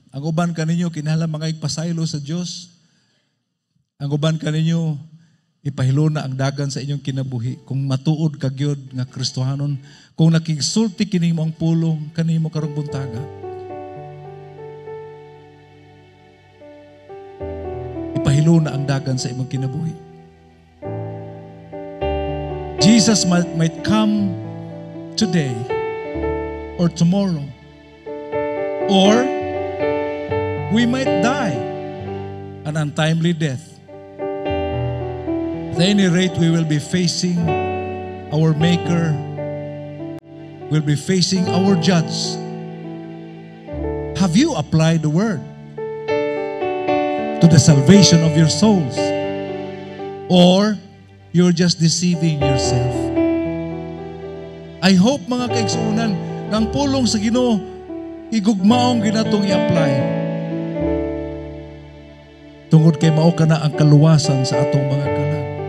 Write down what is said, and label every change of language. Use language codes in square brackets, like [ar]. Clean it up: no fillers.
[ceb] Ang uban kaninyo kinahanglan mga igpasaylo sa Dios. Ang uban kaninyo ipahiluna ang dagan sa inyong kinabuhi. Kung matuod ka gyud nga Kristohanon, kung nakigsulti kini mo ang pulong kanimo karong buntaga. Ipahiluna ang dagan sa imong kinabuhi. [en] Jesus might come today or tomorrow, or we might die an untimely death. At any rate, we will be facing our Maker. We'll be facing our Judge. Have you applied the Word to the salvation of your souls? Or you're just deceiving yourself? I hope [ceb] mga kaigsuunan, ng pulong sa Ginoo, igugmaong ginatong i-apply. Tungod kay mao kana ang kaluwasan sa atong mga kalag.